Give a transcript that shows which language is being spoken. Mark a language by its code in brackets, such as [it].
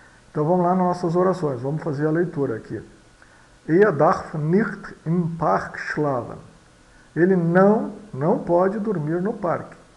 [pt] Então vamos lá nas nossas orações, vamos fazer a leitura aqui. [de] Er darf nicht im Park schlafen. [pt] Ele não pode dormir no parque.